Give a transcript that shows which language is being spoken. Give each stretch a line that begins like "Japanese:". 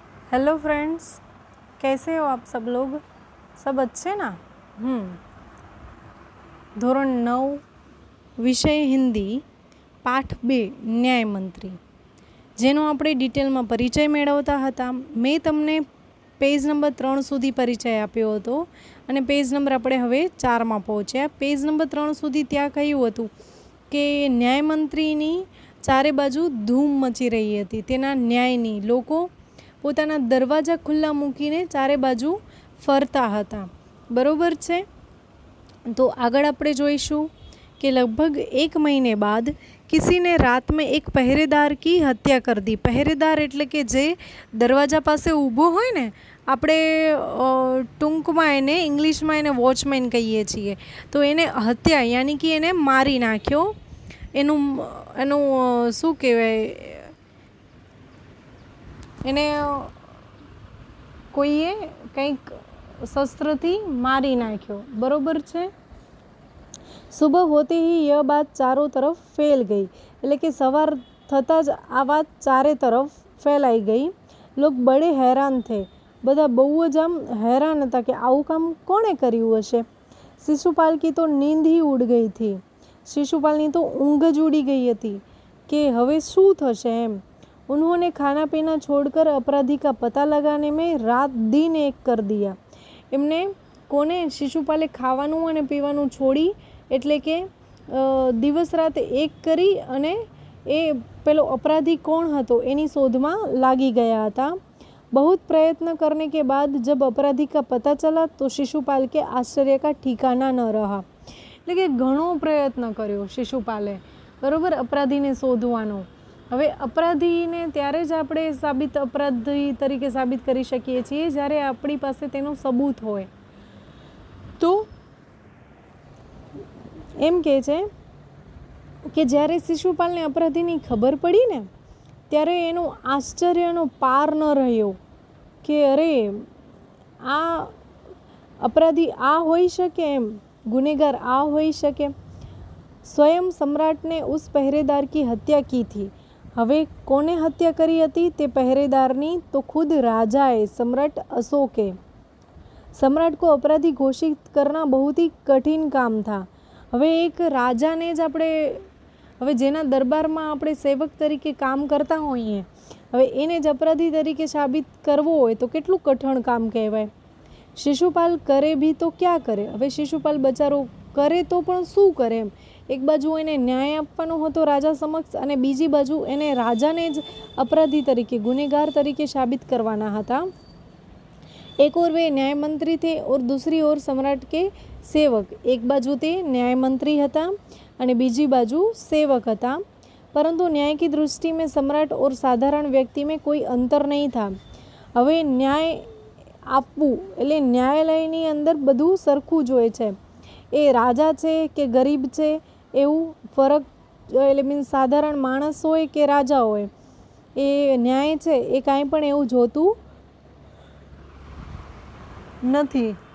Hindi: Hello friends, कैसे हो आप सब लोग? सब अच्छे ना?
Gujarati: ધોરણ 9 વિષય હિન્દી પાઠ 2 ન્યાયમંત્રી, જેનો આપણે ડિટેલમાં પરિચય મેળવતા હતા. મેં તમને પેજ નંબર 3 સુધી પરિચય આપ્યો હતો અને પેજ નંબર આપણે હવે 4માં પહોંચ્યા. પેજ નંબર 3 સુધી ત્યાં કહ્યું હતું કે ન્યાયમંત્રીની ચારે બાજુ ધૂમ મચી રહી હતી. તેના ન્યાયની લોકો પોતાના દરવાજા ખુલ્લા મૂકીને ચારે બાજુ ફરતા હતા. બરોબર છે.
Hindi: तो आगड़
Gujarati: આપણે જોઈશું
Hindi: कि लगभग 1 महीने बाद किसी ने रात में एक पहरेदार की हत्या कर दी.
Gujarati: पहरेदार એટલે કે જે દરવાજા પાસે ઊભો હોય ને, આપણે ટૂંકમાં એને ઇંગ્લિશમાં એને વોચમેન કહીએ છીએ. તો એને હત્યા યાની કે એને મારી નાખ્યો. એનું શું કહેવાય, એને કોઈએ કંઈક शस्त्रથી મારી નાખ્યો. બરોબર છે.
Hindi: सुबह होते ही यह बात चारों तरफ फैल गई.
Gujarati: એટલે કે સવાર થતાં જ આ વાત ચારે તરફ ફેલાઈ ગઈ.
Hindi: लोग बड़े हैरान थे.
Gujarati: બધા બહુ જ આમ હેરાન હતા કે આવું કામ કોણે કર્યું હશે.
Hindi: शिशुपाल की तो नींद ही उड़ गई थी.
Gujarati: शिशुपालની તો ઊંઘ જ ઉડી ગઈ હતી કે હવે શું થશે એમ.
Hindi: उन्होंने खाना पीना छोड़कर अपराधी का पता लगाने में रात दिन एक कर दिया.
Gujarati: એમને કોને? શિશુપાલે ખાવાનું અને પીવાનું છોડી એટલે કે દિવસ રાત એક કરી અને એ પેલો અપરાધી કોણ હતો એની શોધમાં લાગી ગયા હતા.
Hindi: बहुत प्रयत्न करने के बाद जब अपराधी का पता चला तो शिशुपाल के आश्चर्य का ठिकाना न रहा.
Gujarati: એટલે કે ઘણો પ્રયત્ન કર્યો શિશુપાલે, બરોબર, અપરાધીને શોધવાનો. હવે અપરાધીને ત્યારે જ આપણે અપરાધી તરીકે સાબિત કરી શકીએ છીએ જ્યારે આપણી પાસે તેનો સબૂત હોય. તો એમ કહે છે કે જ્યારે શિશુપાલને અપરાધીની ખબર પડી ને ત્યારે એનો આશ્ચર્યનો પાર ન રહ્યો કે અરે આ અપરાધી આ હોઈ શકે, એમ ગુનેગાર આ હોઈ શકે.
Hindi: स्वयं सम्राट ने उस पहरेदार की हत्या की थी.
Gujarati: હવે કોને હત્યા કરી હતી તે પહેરેદારની? તો ખુદ રાજાએ, सम्राट अशोके.
Hindi: सम्राट को अपराधी घोषित करना बहुत ही कठिन काम था.
Gujarati: હવે એક રાજાને જ આપણે, હવે જેના દરબારમાં આપણે સેવક તરીકે કામ કરતા હોઈએ, હવે એને જ અપરાધી તરીકે સાબિત કરવો હોય તો કેટલું કઠણ કામ કહેવાય. શિશુપાલ
Hindi: કરે ભી તો ક્યાં કરે.
Gujarati: હવે શિશુપાલ બચારો કરે તો પણ શું કરે એમ. એક બાજુ એને ન્યાય આપવાનો હતો રાજા સમક્ષ અને બીજી બાજુ એને રાજાને જ અપરાધી તરીકે, ગુનેગાર તરીકે સાબિત કરવાના હતા.
Hindi: एक ओर वे न्याय मंत्री थे और दूसरी ओर सम्राट के सेवक.
Gujarati: एक बाजू તે न्याय मंत्री હતા અને બીજી બાજુ सेवक હતા.
Hindi: परंतु न्याय की दृष्टि में सम्राट और साधारण व्यक्ति में कोई अंतर नहीं था.
Gujarati: હવે ન્યાય આપવું એટલે ન્યાયાલયની અંદર બધું સરખું જ હોય છે. એ રાજા છે કે ગરીબ છે એવું ફરક, એટલે મીન્સ સાધારણ માણસ હોય કે રાજા હોય, એ ન્યાય છે એ કાંઈ પણ એવું જોતું નથી.